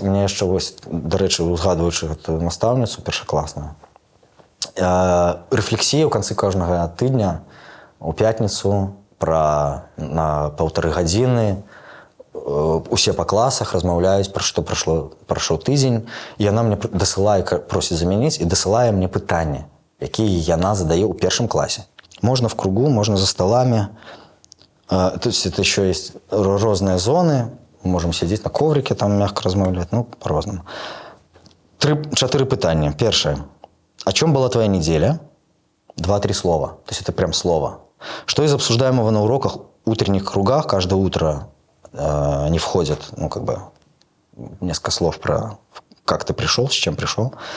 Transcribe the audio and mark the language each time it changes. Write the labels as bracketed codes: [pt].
[be] Мне яшчэ, дарэчы, узгадваючы гэтую настаўніцу першакласную, рэфлексія ў канцы кожнага тыдня у пятніцу на 1,5 гадзіны усе па класах размаўляюць, пра што прайшоў тыдзень, і яна мне дасылае, просіць замяніць, і дасылае мне пытанні, якія яна задае ў першым класе. [ru] Можна в кругу, можна за столами. То есть это еще есть разные зоны. Мы можем сидеть на коврике, там мягко размовлять, по-разному. 4 пытания. Первое. О чем была твоя неделя? 2-3 слова. То есть это прям слово. Что из обсуждаемого на уроках, утренних кругах, каждое утро они входят, несколько слов про как ты пришел, с чем пришел.